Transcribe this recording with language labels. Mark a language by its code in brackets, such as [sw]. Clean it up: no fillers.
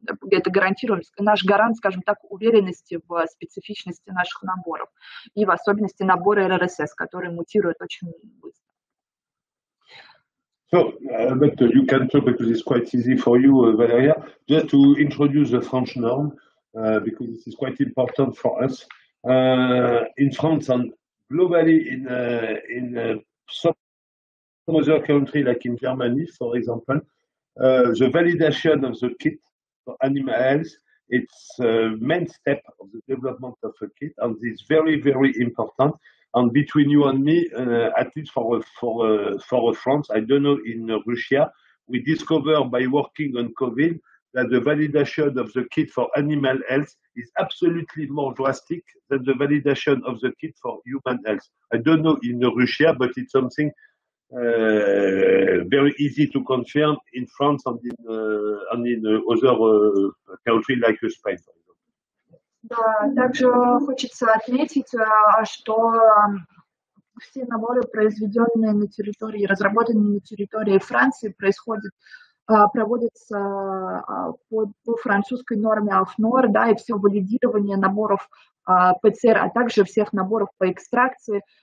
[ru] это гарантирует, наш гарант, скажем так, уверенности в специфичности наших наборов и в особенности набора РРСС, который мутирует очень быстро. [en] So, but you can talk because it's quite easy for you, Valeria, just to introduce the French norm, because this is quite important for us. In France and globally in some other country, like in Germany, for example, the validation of the kit for animal health, it's a main step of the development of a kit, and it's very, very important. And between you and me, at least for France, I don't know in Russia, we discovered by working on COVID that the validation of the kit for animal health is absolutely more drastic than the validation of the kit for human health. I don't know in Russia, but it's something very easy to confirm in France and in other countries like Spain, for example. [ru] Да, также хочется отметить, что все наборы, произведенные на территории, разработанные на территории Франции, проводятся по французской норме АФНОР, да, и все валидирование наборов ПЦР, а также всех наборов по экстракции.